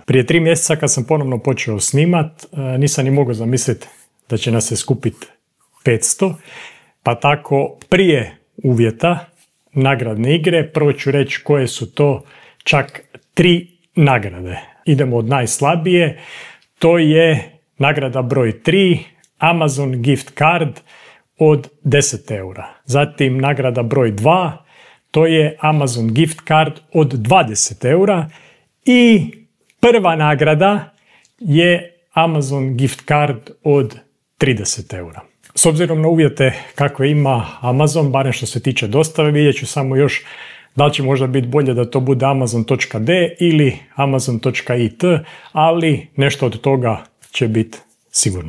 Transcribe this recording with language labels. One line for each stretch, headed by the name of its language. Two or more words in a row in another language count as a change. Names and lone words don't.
Croatian: Prije 3 mjeseca kad sam ponovno počeo snimat, nisam ni mogao zamisliti da će nas se skupiti 500, pa tako prije uvjeta nagradne igre, prvo ću reći koje su to čak 3 nagrade. Idemo od najslabije, to je nagrada broj 3, Amazon
English: gift card
Croatian: od 10 eura. Zatim nagrada broj 2, to je Amazon
English: gift card
Croatian: od 20 eura. I prva nagrada je Amazon
English: gift card
Croatian: od 30 eura. S obzirom na uvjete kakve ima Amazon, barem što se tiče dostave, vidjet ću samo još da li će možda biti bolje da to bude amazon.d ili amazon.it, ali nešto od toga će biti sigurno.